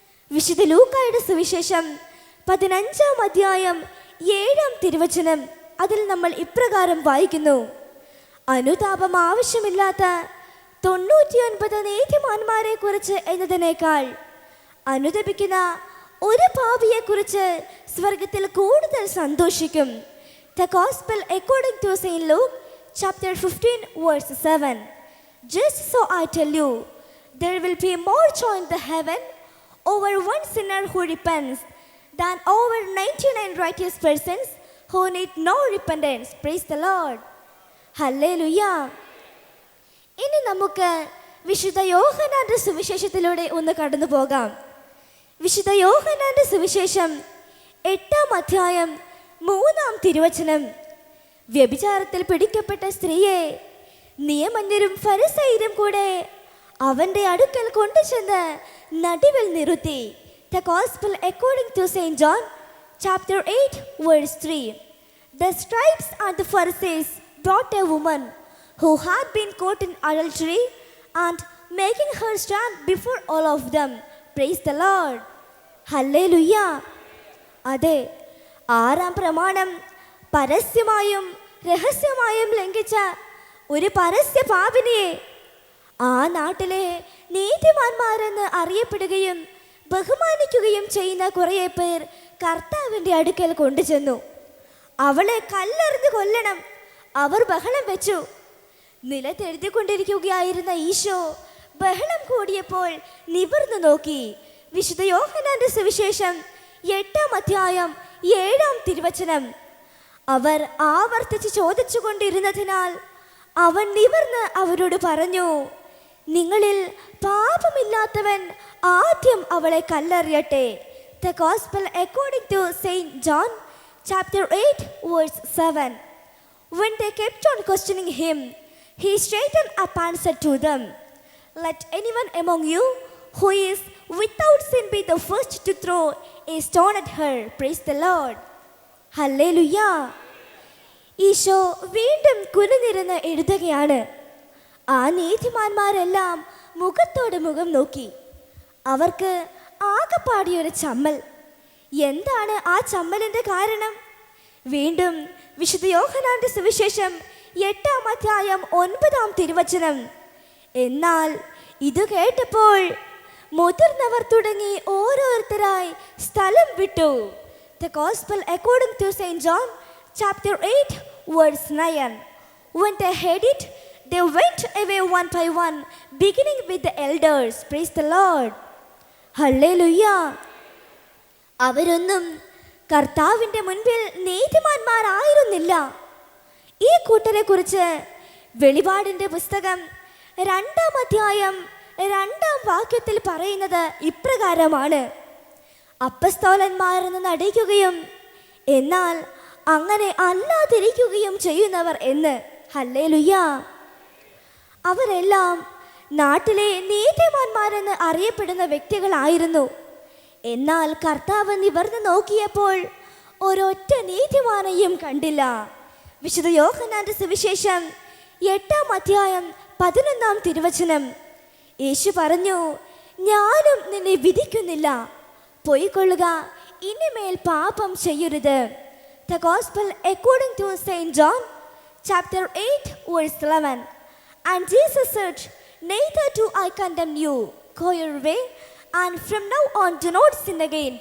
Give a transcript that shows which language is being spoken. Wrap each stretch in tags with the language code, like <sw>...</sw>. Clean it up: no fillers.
<ml>വിശുദ്ധ ലൂക്കായുടെ സുവിശേഷം 15-ാം അധ്യായം 7-ാം തിരുവചനം, അതിൽ നമ്മൾ ഇപ്രകാരം വായിക്കുന്നു: അനുതാപം ആവശ്യമില്ലാത്ത 99 നീതിമാന്മാരെ കുറിച്ച് എന്നതിനേക്കാൾ അനുതപിക്കുന്ന ഒരു പാപിയെക്കുറിച്ച് സ്വർഗത്തിൽ കൂടുതൽ സന്തോഷിക്കും.</ml> <en>The Gospel according to Saint Luke, chapter 15, verse 7. Just so I tell you, there will be more joy in the heaven over one sinner who repents than over 99 righteous persons who need no repentance. Praise the Lord. Hallelujah. ഇനി നമുക്ക് വിശുദ്ധ യോഹന്നാന്റെ സുവിശേഷത്തിലൂടെ ഒന്ന് കടന്നു പോകാം. വിശുദ്ധ യോഹന്നാന്റെ സുവിശേഷം 8-ാം അധ്യായം 3-ാം തിരുവചനം. വ്യഭിചാരത്തിൽ പിടിക്കപ്പെട്ട സ്ത്രീയെ നിയമജ്ഞരും ഫരിസയരും കൂടെ അവന്റെ അടുക്കൽ കൊണ്ടുചെന്ന് നടുവിൽ നിർത്തി. The Gospel according to Saint John, chapter 8, verse 3. The scribes and the Pharisees brought a woman who had been caught in adultery and making her stand before all of them. Praise the Lord. Hallelujah.</en> <ml>അതെ, 6-ാം പ്രമാണം പരസ്യമായും രഹസ്യമായും ലംഘിച്ച ഒരു പരസ്യ പാപിനിയെ ആ നാട്ടിലെ നീതിമാന്മാരെന്ന് അറിയപ്പെടുകയും ബഹുമാനിക്കുകയും ചെയ്യുന്ന കുറേ പേർ കർത്താവിൻ്റെ അടുക്കൽ കൊണ്ടുചെന്നു. അവളെ കല്ലെറിഞ്ഞു കൊല്ലണം അവർ ബഹളം വെച്ചു. നിലത്തെഴുതിക്കൊണ്ടിരിക്കുകയായിരുന്ന ഈശോ ബഹളം കൂടിയപ്പോൾ നിവർന്നു നോക്കി. വിശുദ്ധ യോഹന്നാന്റെ സുവിശേഷം 8-ാം അധ്യായം 7-ാം തിരുവചനം. അവർ ആവർത്തിച്ച് ചോദിച്ചു കൊണ്ടിരുന്നതിനാൽ അവൻ നിവർന്ന് അവരോട് പറഞ്ഞു, നിങ്ങളിൽ പാപമില്ലാത്തവൻ ആദ്യം അവളെ കല്ലെറിയട്ടെ.</ml> <en>The Gospel according to Saint John, chapter 8, verse 7. When they kept on questioning him, he straightened up and said to them, let anyone among you who is without sin be the first to throw a stone at her. Praise the Lord. Hallelujah.</en> <ml>Isho വീണ്ടും കുനിഞ്ഞിരുന്ന് എഴുതുകയാണ്. ആ നീതിമാന്മാരെല്ലാം മുഖത്തോട് മുഖം നോക്കി. അവർക്ക് ആകെപ്പാടിയൊരു ചമ്മൽ. എന്താണ് ആ ചമ്മലിൻ്റെ കാരണം? വീണ്ടും വിശുദ്ധ യോഹന്നാന്റെ സുവിശേഷം 8-ാം അധ്യായം 9-ാം തിരുവചനം. എന്നാൽ ഇത് കേട്ടപ്പോൾ മുതിർന്നവർ തുടങ്ങി ഓരോരുത്തരായി സ്ഥലം വിട്ടു.</ml> <en>The Gospel according to Saint John, chapter 8, verse 9. When they heard it, they went away one by one, beginning with the elders. Praise the Lord. Hallelujah.</en> <ml>അവരൊന്നും കർത്താവിൻ്റെ മുൻപിൽ നീതിമാന്മാരായിരുന്നില്ല. ഈ കൂട്ടരെ കുറിച്ച് വെളിപാടിൻ്റെ പുസ്തകം 2-ാം അധ്യായം 2-ാം വാക്യത്തിൽ പറയുന്നത് ഇപ്രകാരമാണ്: അപ്പസ്തോലന്മാരെന്ന് നടിക്കുകയും എന്നാൽ അങ്ങനെ അല്ലാതിരിക്കുകയും ചെയ്യുന്നവർ എന്ന്. ഹല്ലേലൂയ. അവരെല്ലാം നാട്ടിലെ നീതിമാന്മാരെന്ന് അറിയപ്പെടുന്ന വ്യക്തികളായിരുന്നു. എന്നാൽ കർത്താവ് നിവർന്ന് നോക്കിയപ്പോൾ ഒരൊറ്റ നീതിമാനെയും കണ്ടില്ല. വിശുദ്ധ യോഹന്നാന്റെ സുവിശേഷം 8-ാം അധ്യായം 11-ാം തിരുവചനം. യേശു പറഞ്ഞു, ഞാനും നിന്നെ വിധിക്കുന്നില്ല, പോയിക്കൊള്ളുക, ഇനിമേൽ പാപം ചെയ്യരുത്.</ml> <en>The Gospel according to Saint John, chapter 8, verse 11. And Jesus said, neither do I condemn you. Go your way, and from now on do not sin again.</en>